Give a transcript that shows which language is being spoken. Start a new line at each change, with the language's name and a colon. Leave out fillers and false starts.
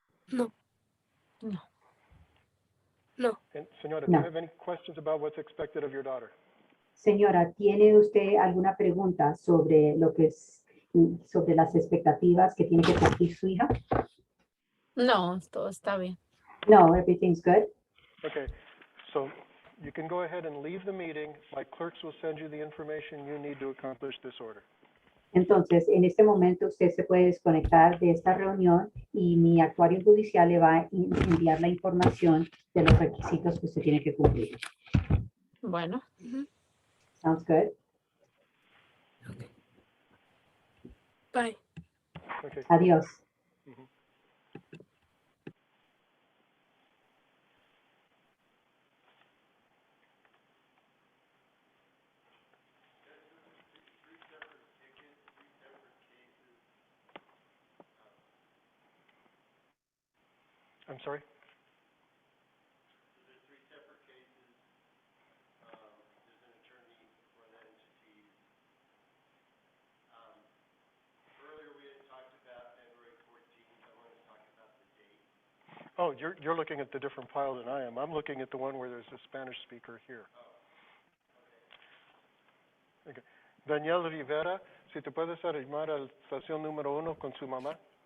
English: No. No. No. And Senora, No. do you have any questions about what's expected of your daughter?
Spanish: Señora, ¿tiene usted alguna pregunta sobre lo que es, sobre las expectativas que tiene que cumplir su hija? No, todo está bien.
English: No, everything's good. Okay, so you can go ahead and leave the meeting. My clerks will send you the information you need to accomplish this order.
Spanish: Entonces, en este momento usted se puede desconectar de esta reunión y mi actuario judicial le va a enviar la información de los requisitos que usted tiene que cumplir. Bueno.
English: Sounds good? Bye. Okay.
Spanish: Adiós. Mhm.
English: I'm sorry? Oh, you're looking at the different pile than I am. I'm looking at the one where there's a Spanish speaker here. Okay.
Spanish: Daniel Rivera, si te puedes arrimar a la estación número 1 con su mamá.